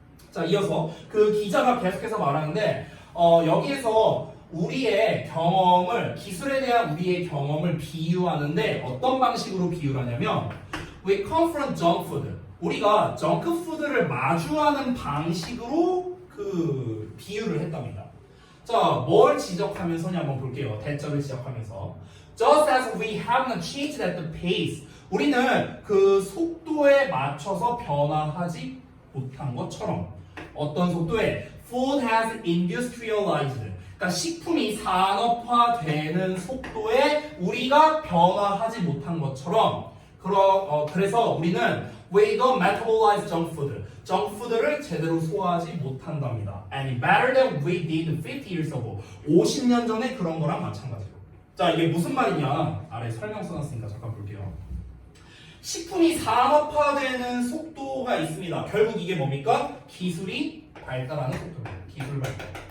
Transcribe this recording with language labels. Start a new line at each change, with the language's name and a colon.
Korean: 자, 이어서 그 기자가 계속해서 말하는데 여기에서 우리의 경험을 기술에 대한 우리의 경험을 비유하는데 어떤 방식으로 비유를 하냐면
English: We come from junk food.
Korean: 우리가 정크푸드를 마주하는 방식으로 그 비유를 했답니다. 자, 뭘 지적하면서냐 한번 볼게요. 대절을 지적하면서.
English: Just as we haven't changed at the pace.
Korean: 우리는 그 속도에 맞춰서 변화하지 못한 것처럼 어떤 속도에
English: food has industrialized.
Korean: 그러니까 식품이 산업화되는 속도에 우리가 변화하지 못한 것처럼 그래서 우리는
English: we don't metabolize junk food.
Korean: 정크푸드를 제대로 소화하지 못한답니다.
English: And better than we did 50 years ago.
Korean: 50년 전에 그런 거랑 마찬가지로. 자, 이게 무슨 말이냐? 아래 설명 써놨으니까 잠깐 볼게요. 식품이 산업화되는 속도가 있습니다. 결국 이게 뭡니까? 기술이 발달하는 속도입니다. 기술 발달.